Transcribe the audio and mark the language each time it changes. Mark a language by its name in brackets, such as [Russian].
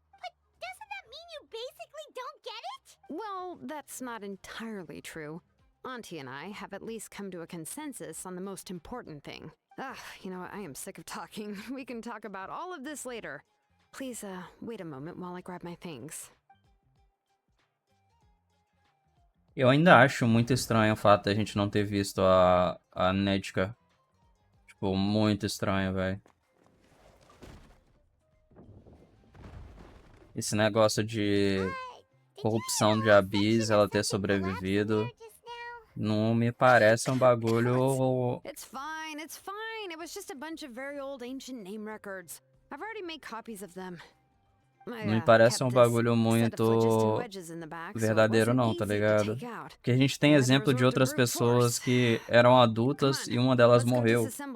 [English] But doesn't that mean you basically don't get it? Well, that's not entirely true. Auntie and I have at least come to a consensus on the most important thing. You know what? I am sick of talking. We can talk about all of this later. Please, wait a moment while I grab my things. [Portuguese] Eu ainda acho muito estranho o fato de a gente não ter visto a Nedka. Tipo, muito estranho, velho. Esse negócio de corrupção de Abyss, ela ter sobrevivido, não me parece um bagulho... [English] It's fine, it's fine. It was just a bunch of very old ancient name records. I've already made copies of them. [Portuguese] Não me parece um bagulho muito verdadeiro não, tá ligado? Porque a gente tem exemplo de outras pessoas que eram adultas e uma delas morreu.